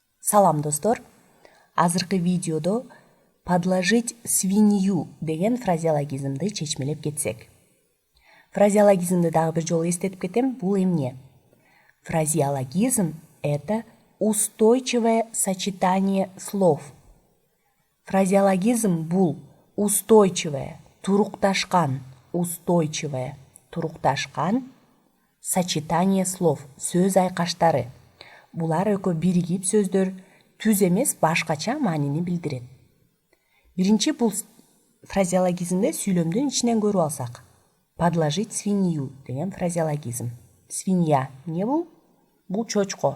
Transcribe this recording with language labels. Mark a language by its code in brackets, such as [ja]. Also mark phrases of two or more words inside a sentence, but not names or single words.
[ky] Салам достор. Азыркы видеодо [ru] подложить свинью [ky] деген фразеологизмди чечмелеп кетсек. Фразеологизмди дагы бир жолу эстетип кетем. Бул эмне? Фразеологизм — [ru] это устойчивое сочетание слов. [ky] Фразеологизм бул устойчивое, турукташкан [ru] сочетание слов, [ky] сөз айкаштары. Булар экөө биригип сөздөр түз эмес башкача маанини билдирет. Биринчи бул фразеологизмде сүйлөмдүн ичинен көрүп алсак. [ru] Подложить свинью [ky] деген фразеологизм. Свинья эмне бул? Бул чочко.